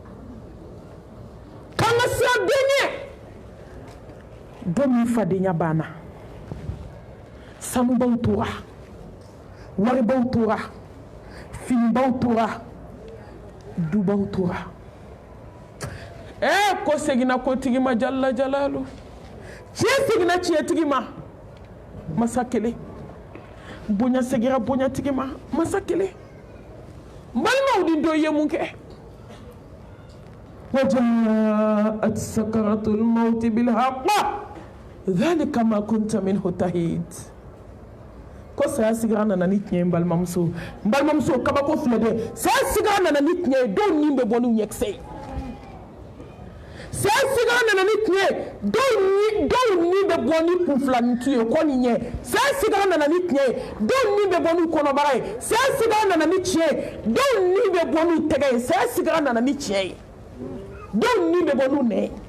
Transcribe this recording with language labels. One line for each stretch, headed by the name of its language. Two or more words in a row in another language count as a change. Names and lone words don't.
Bambara: k'an ka siran den ɲɛ don min fadenya banna sanubaw tora waribaw tora finibaw tora dubaw tora ko seginna kotigi ma
Arabic: جل جلاله
Bambara: tiɲɛ seginna tiɲɛtigi ma masa kelen bonya seginna bonyatigi ma masa kelen balimaw ni dɔ ye mun kɛ
Arabic: وجاءت سكرة الموت بالحق ذلك ما كنت منه تحيد
Bambara: ko saya sigira nana ni tiɲɛ balimamuso kabako filɛ dɛ saya sigira nana ni tiɲɛ dɔw ni bɛ bɔ n'u ɲɛkisɛ ye saya sigira nana ni tiɲɛ dɔw ni bɛ bɔ ni kunfilanintu ye ko nin ɲɛ saya sigira nana ni tiɲɛ dɔw ni bɛ bɔ n'u kɔnɔbara ye saya sigira nana ni tiɲɛ dɔw ni bɛ bɔ n'u tɛgɛ ye saya sigira nana ni tiɲɛ ye dɔw ni bɛ bɔ n'u nɛ